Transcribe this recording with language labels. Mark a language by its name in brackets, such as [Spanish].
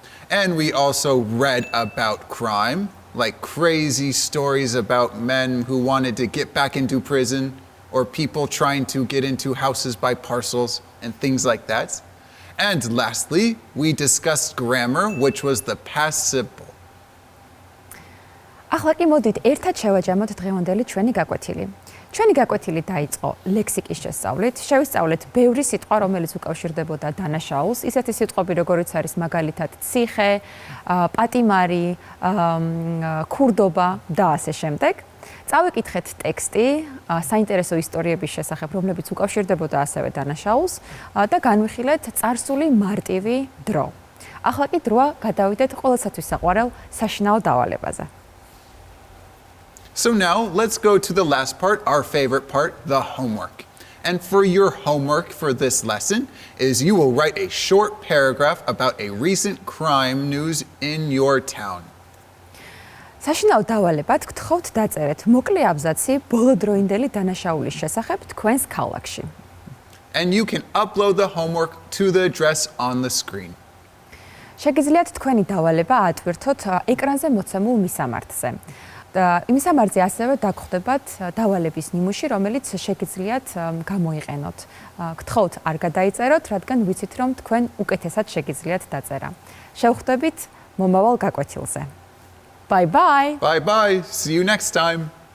[English] And we also read about crime, like crazy stories about men who wanted to get back into prison or people trying to get into houses by parcels and things like that. And lastly, we discussed grammar, which was the past simple. [Georgian] ახლა კი მოდით ერთად შევაჯამოთ დღევანდელი ჩვენი გაკვეთილი. ჩვენი გაკვეთილი დაიწყო ლექსიკის შესწავლით. შევისწავლეთ ბევრი სიტყვა, რომელიც უკავშირდებოდა დანაშაულს, ისეთი სიტყვები, როგორიც არის მაგალითად ციხე, პატიმარი, ქურდობა და ასე შემდეგ. წავიკითხეთ ტექსტი საინტერესო ისტორიების შესახებ, რომლებიც უკავშირდებოდა ასევე დანაშაულს და განვიხილეთ წარსული მარტივი დრო. ახლა კი დროა გადავიდეთ ყოველსათვის საყვარელ საშინაო დავალებაზე. [English] So now let's go to the last part, our favorite part, the homework. And for your homework for this lesson is you will write a short paragraph about a recent crime news in your town. [Georgian] საშინაო დავალებად გთხოვთ დაწერეთ მოკლე აბზაცი ბოლოდროინდელი დანაშაულის შესახებ თქვენს ქალაქში. [English] And you can upload the homework to the address on the screen. [Georgian] შეგიძლიათ თქვენი დავალება აატვირთოთ ეკრანზე მოცემულ მისამართზე. მისამართზე ასევე დაგხვდებათ დავალების ნიმუში, რომელიც შეგიძლიათ გამოიყენოთ. გთხოვთ არ გადაიწეროთ, რადგან ვიცით, რომ თქვენ უკეთესად შეგიძლიათ დაწერა. შევხვდებით მომავალ გაკვეთილზე. [English] Bye bye. Bye bye. See you next time.